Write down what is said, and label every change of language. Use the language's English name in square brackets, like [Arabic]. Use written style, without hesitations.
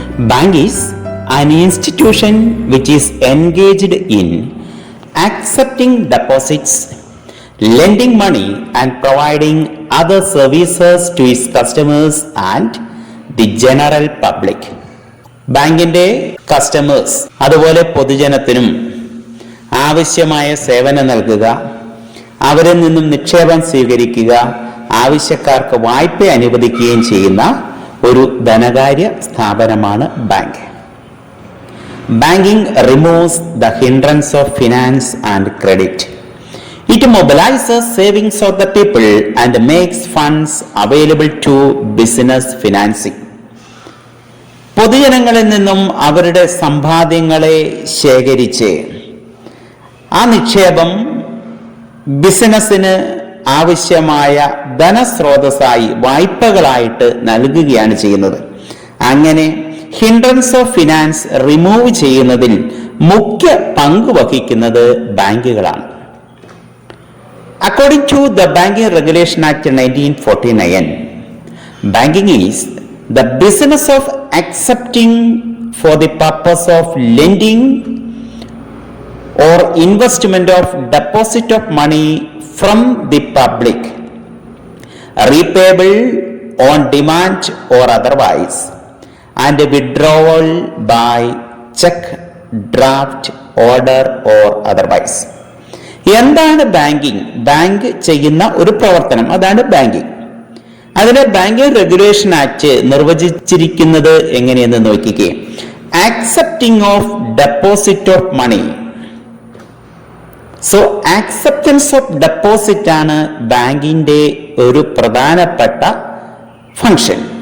[English] Bank is an institution which is engaged in accepting deposits, lending money and providing other services to its customers and the general public. [Malayalam] ബാങ്കിന്റെ customers അതുപോലെ പൊതുജനത്തിനും ആവശ്യമായ സേവനം നൽകുക, അവരിൽ നിന്നും നിക്ഷേപം സ്വീകരിക്കുക, ആവശ്യക്കാർക്ക് വായ്പ അനുവദിക്കുകയും ചെയ്യുന്ന ഒരു ധനകാര്യ സ്ഥാപനമാണ് bank. [English] Banking removes the hindrance of finance and credit. It mobilizes savings of the people and makes funds available to business financing. [Malayalam] പൊതുജനങ്ങളിൽ നിന്നും അവരുടെ സമ്പാദ്യങ്ങളെ ശേഖരിച്ച് ആ നിക്ഷേപം ബിസിനസ്സിന് ആവശ്യമായ ധനസ്രോതസ്സായി വായ്പകളായിട്ട് നൽകുകയാണ് ചെയ്യുന്നത്. അങ്ങനെ [English] hindrance of finance [Malayalam] റിമൂവ് ചെയ്യുന്നതിൽ മുഖ്യ പങ്ക് വഹിക്കുന്നത് ബാങ്കുകളാണ്. [English] According to the Banking Regulation Act 1949, banking is the business of accepting for the purpose of lending or investment of deposit of money from the public, repayable on demand or otherwise, and withdrawal by check, draft, order or otherwise. [Malayalam] എന്താണ് banking? Bank ചെയ്യുന്ന ഒരു പ്രവർത്തനം, അതാണ് banking. അതിനെ banking regulation act നിർവചിച്ചിരിക്കുന്നത് എങ്ങനെയെന്ന് നോക്കിക്കേ. [English] Accepting of deposit of money. So acceptance of deposit [Malayalam] ആണ് ബാങ്കിന്റെ ഒരു പ്രധാനപ്പെട്ട ഫംഗ്ഷൻ.